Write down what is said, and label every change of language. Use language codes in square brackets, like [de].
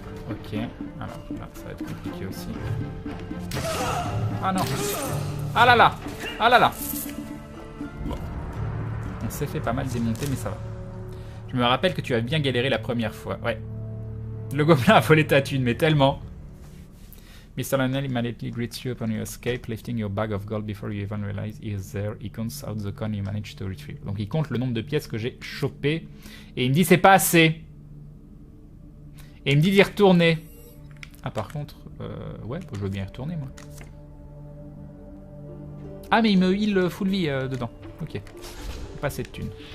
[fr] Ok, alors là ça va être compliqué aussi. Ah non. Ah là là. Ah là là. Bon. On s'est fait pas mal démonter mais ça va. Je me rappelle que tu as bien galéré la première fois. Ouais. Le gobelin a volé ta thune mais tellement. Mr. [en] Lionel immediately greets you upon your escape, lifting your bag of gold before you even realize he is there. He counts out the coin you managed to retrieve. [fr] Donc il compte le nombre de pièces que j'ai chopées. Et il me dit c'est pas assez. Et il me dit d'y retourner. Ah par contre, ouais, je veux bien y retourner moi. Ah mais il me heal full vie dedans. Ok. Pas assez de thunes.